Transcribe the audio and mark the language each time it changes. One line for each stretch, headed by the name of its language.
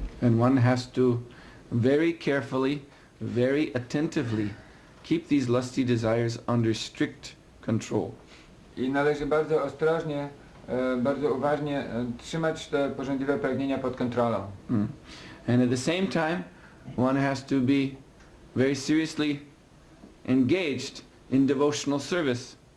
English: And one has to very carefully, very attentively keep these lusty desires under strict control.
Polish: I należy bardzo ostrożnie, bardzo uważnie trzymać te pożądliwe pragnienia pod kontrolą.
English: And at the same time, one has to be very seriously engaged in devotional service.